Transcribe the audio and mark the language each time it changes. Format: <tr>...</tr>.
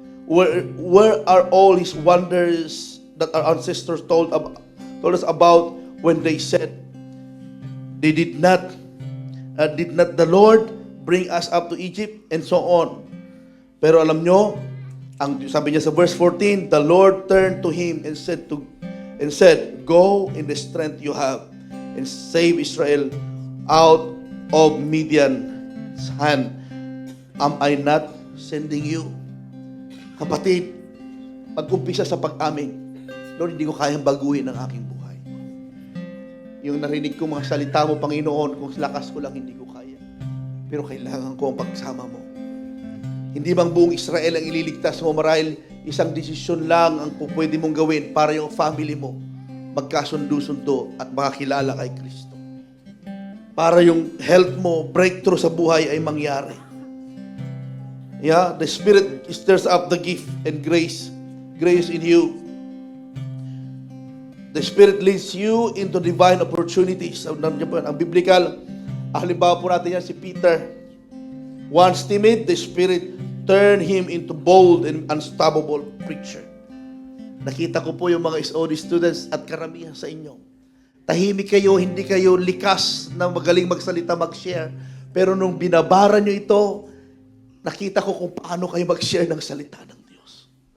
<en>Where are all his wonders that our ancestors told us about when they said, did not the Lord bring us up to Egypt?" And so on.</en> <tl>Pero alam nyo, sabi niya sa</tl> <en>verse 14, the Lord turned to him and said, "Go in the strength you have and save Israel out of Midian's hand. Am I not sending you?"</en> <tl>Kapatid, pag-umpisa sa pag-amin, Lord, hindi ko kayang baguhin ang aking buhay. Yung narinig ko mga salita mo, Panginoon, kung lakas ko lang, hindi ko kaya. Pero kailangan ko ang pagsama mo. Hindi bang buong Israel ang ililigtas mo? Marahil isang desisyon lang ang pwede mong gawin para yung family mo magkasundo-sundo at makakilala kay Kristo. Para yung health mo, breakthrough sa buhay ay mangyari.</tl> <en>Yeah, the Spirit stirs up the gift and grace in you. The Spirit leads you into divine opportunities.</en> <tl>Ang biblical, halimbawa po natin yan</tl> <en>si Peter. Once timid, the Spirit turned him into bold and unstoppable preacher.</en> <tl>Nakita ko po yung mga SOD students at karamihan sa inyo. Tahimik kayo, hindi kayo likas na magaling magsalita, mag-share. Pero nung binabara nyo ito, nakita ko kung paano kayo mag-share ng salita ng Diyos.</tl>